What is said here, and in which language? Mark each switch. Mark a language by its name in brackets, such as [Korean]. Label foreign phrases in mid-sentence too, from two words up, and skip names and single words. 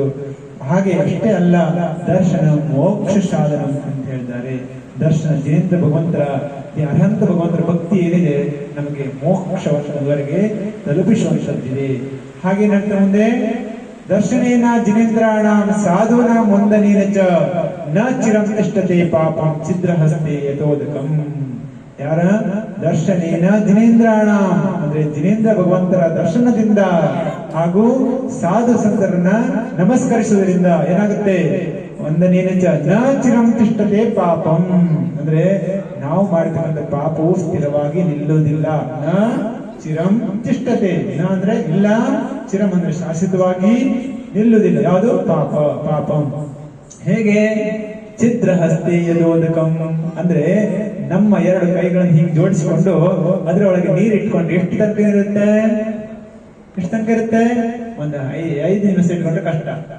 [Kannada] ಹಾಗೆ ಅಷ್ಟೇ ಅಲ್ಲ, ದರ್ಶನ ಮೋಕ್ಷ ಸಾಧನ ಅಂತ ಹೇಳಿದ್ದಾರೆ. ದರ್ಶನ ಜಿನೇಂದ್ರ ಭಗವಂತರ ಅರ್ಹಂತ ಭಗವಂತರ ಭಕ್ತಿ ಏನಿದೆ ನಮಗೆ ಮೋಕ್ಷವರೆಗೆ ತಲುಪಿಸುವಂತದ್ದಿದೆ. ಹಾಗೆ ನಂತರ ಮುಂದೆ [Sanskrit] ದರ್ಶನೇನ ಜಿನೇಂದ್ರಾಣ ಸಾಧುನ ಮುಂದನೇನ ಚ ನ ಚಿರಂ ತಿಷ್ಠತೆ ಪಾಪಂ ಛಿದ್ರಹಸ್ತೆ ಯಥೋದಕಂ. [Kannada] ಯಾರ [Sanskrit] ದರ್ಶನೇನ ಜಿನೇಂದ್ರಾಣ [Kannada] ಅಂದ್ರೆ ಜಿನೇಂದ್ರ ಭಗವಂತರ ದರ್ಶನದಿಂದ ಹಾಗೂ ಸಾಧು ಸಂತರನ್ನ ನಮಸ್ಕರಿಸುವುದರಿಂದ ಏನಾಗುತ್ತೆ, [Sanskrit] ಒಂದನೇನ ಚ ನ ಚಿರಂ ತಿಷ್ಠತೆ ಪಾಪಂ, [Kannada] ಅಂದ್ರೆ ನಾವು ಮಾಡಿರ್ತಕ್ಕಂಥ ಪಾಪವು ಸ್ಥಿರವಾಗಿ ನಿಲ್ಲುವುದಿಲ್ಲ. [Sanskrit] ನ ಚಿರಂ ತಿಷ್ಠತೆ, [Kannada] ನ ಅಂದ್ರೆ ಇಲ್ಲ, ಚಿರಂ ಅಂದ್ರೆ ಶಾಶ್ವತವಾಗಿ ನಿಲ್ಲುವುದಿಲ್ಲ. ಯಾವುದು ಪಾಪಂ. ಹೇಗೆ [Sanskrit] ಛಿದ್ರಹಸ್ತೆ ಯಥೋದಕಂ, [Kannada] ಅಂದ್ರೆ ನಮ್ಮ ಎರಡು ಕೈಗಳನ್ನು ಹೀಗೆ ಜೋಡಿಸಿಕೊಂಡು ಅದರೊಳಗೆ ನೀರು ಇಟ್ಕೊಂಡು ಎಷ್ಟು ತನಕ ಇರುತ್ತೆ, ಒಂದು 5 ನಿಮಿಷ ಇಟ್ಕೊಂಡ್ರೆ ಕಷ್ಟ.